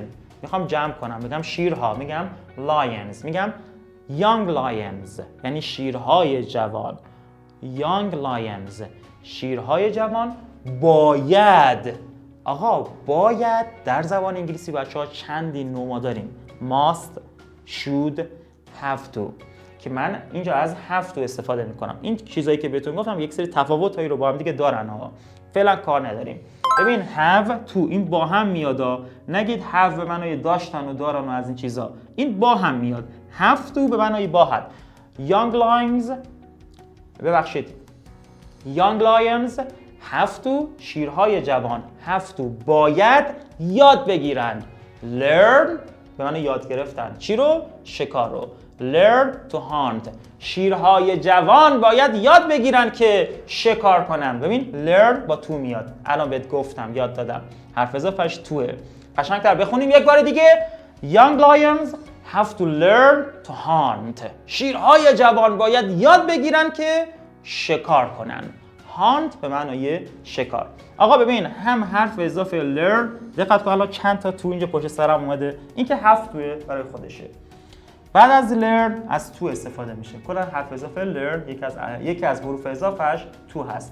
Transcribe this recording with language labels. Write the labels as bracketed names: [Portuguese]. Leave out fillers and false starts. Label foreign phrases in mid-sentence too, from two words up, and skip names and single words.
[Persian] میخوام جمع کنم، میگم شیرها، میگم لاینز، میگم [English] young lions, [Persian] یعنی شیرهای جوان. [English] young lions, [Persian] شیرهای جوان باید. آقا باید در زبان انگلیسی بچه ها چندین نوع ما داریم. [English] must، should، have to، [Persian] که من اینجا از [English] have to [Persian] استفاده میکنم. این چیزایی که بهتون گفتم یک سری تفاوتایی رو با هم دیگه دارن ها، فعلا کار نداریم. ببین [English] have to [Persian] این با هم میاد، نگید have به معنای داشتن و دارن و از این چیزا، این با هم میاد. [English] have to [Persian] به معنای باید. [English] young lions، ببخشید young lions have to، [Persian] شیرهای جوان [English] have to [Persian] باید یاد بگیرند. learn به معنی یاد گرفتن چی رو؟ شکار رو. [English] learn to hunt، [Persian] شیرهای جوان باید یاد بگیرن که شکار کنن. ببین learn با تو میاد، الان بهت گفتم یاد دادم، حرف اضافه‌اش توه. قشنگتر بخونیم یک بار دیگه. [English] young lions have to learn to hunt، [Persian] شیرهای جوان باید یاد بگیرن که شکار کنن. hunt به معنای شکار. آقا ببین هم حرف اضافه learn، دقت کن الان چند تا تو اینجا پشت سرم اومده، این که هفت توه برای خودشه. بعد از learn از تو استفاده میشه. کلا حرف اضافه learn یکی از حروف اضافهش تو هست.